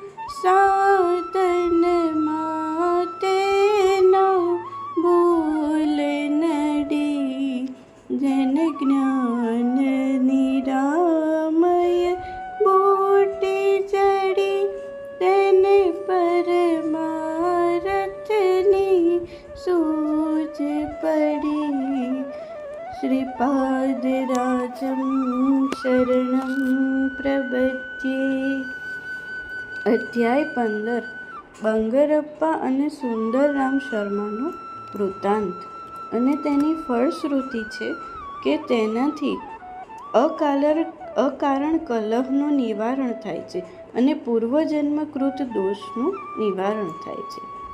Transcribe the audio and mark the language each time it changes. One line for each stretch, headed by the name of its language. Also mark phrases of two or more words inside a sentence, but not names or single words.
Gujarati: સાધન માતે ન ભૂલ નડી જન જ્ઞાન નિરામય બૂટી ચઢી તન પરમારથની સૂઝ પડી।
Sanskrit: श्रीपादराजं शरणं प्रपद्ये।
Gujarati: અધ્યાય 15 બંગરપ્પા અને સુંદરરામ શર્માનો વૃત્તાંત અને તેની ફળશ્રુતિ છે કે તેનાથી અકારણ કલહનું નિવારણ થાય છે અને પૂર્વજન્મકૃત દોષનું નિવારણ થાય છે.